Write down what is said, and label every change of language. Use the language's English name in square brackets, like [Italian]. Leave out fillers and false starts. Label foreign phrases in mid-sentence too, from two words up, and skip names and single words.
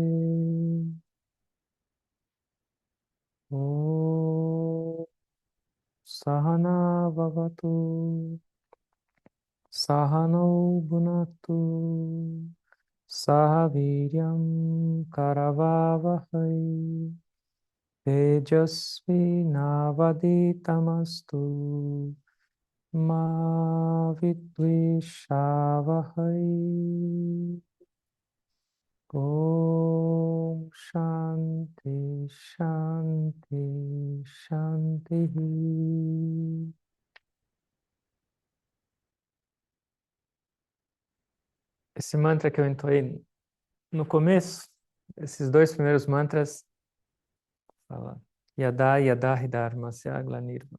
[Sanskrit] ॐ सह नाववतु सह नौ भुनक्तु सहवीर्यं करवावहै तेजस्वि नावधीतमस्तु मा विद्विषावहै. ॐ शान्तिः शान्तिः शान्तिः. [Portuguese] Esse mantra que eu entoei no começo, esses dois primeiros mantras, fala [Sanskrit] यदा यदा हि धर्मस्य ग्लानिर्.